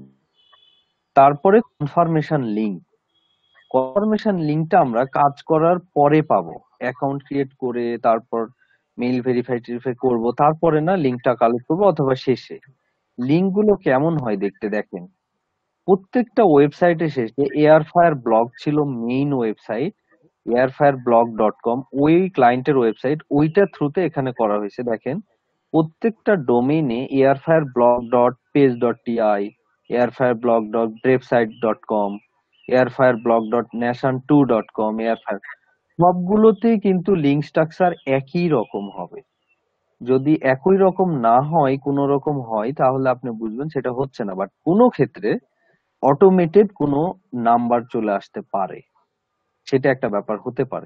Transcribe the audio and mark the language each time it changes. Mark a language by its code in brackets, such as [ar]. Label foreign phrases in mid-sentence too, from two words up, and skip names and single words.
[bn] তারপরে [en] confirmation link, [bn] কনফার্মেশন লিঙ্কটা আমরা কাজ করার পরে পাবো, [en] account create [bn] করে তারপর [en] mail verify [bn] টেরিফাই করবো, তারপরে না লিঙ্কটা কালেক্ট করবো, অথবা শেষে। লিঙ্ক গুলো কেমন হয় দেখতে, দেখেন প্রত্যেকটা ওয়েবসাইটের শেষে এয়ারফায়ার ব্লগ ছিল [en] main website, [bn] airfireblog.com, ওই ক্লায়েন্টের ওয়েবসাইট, ওইটার থ্রুতে এখানে করা হয়েছে। দেখেন প্রত্যেকটা ডোমেইনে airfireblog.page.ti, airfireblog.brevsite.com, airfireblog.nation2.com, airfire, সবগুলোতেই কিন্তু [en] link structure [bn] একই রকম হবে। যদি একই রকম না হয়, কোনো রকম হয়, তাহলে আপনি বুঝবেন সেটা হচ্ছে না। বাট কোনো ক্ষেত্রে অটোমেটেড কোনো নাম্বার চলে আসতে পারে, সেটা একটা ব্যাপার হতে পারে।